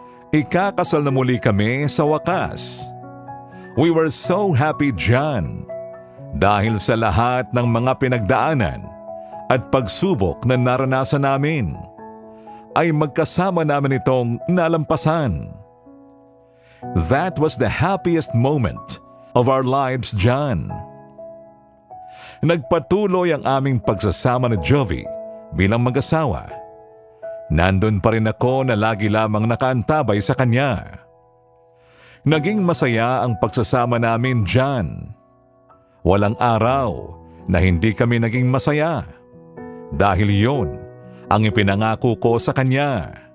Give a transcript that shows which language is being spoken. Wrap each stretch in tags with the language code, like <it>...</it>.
<tl>Ikakasal na muli kami sa wakas.</tl> <en>We were so happy</en> <tl>dyan dahil sa lahat ng mga pinagdaanan at pagsubok na naranasan namin ay magkasama namin itong nalampasan.</tl> <en>That was the happiest moment of our lives dyan.</en> <tl>Nagpatuloy ang aming pagsasama ni Jovi bilang mag-asawa. Nandun pa rin ako na lagi lamang nakaantabay sa kanya. Naging masaya ang pagsasama namin dyan. Walang araw na hindi kami naging masaya dahil yun ang ipinangako ko sa kanya.</tl>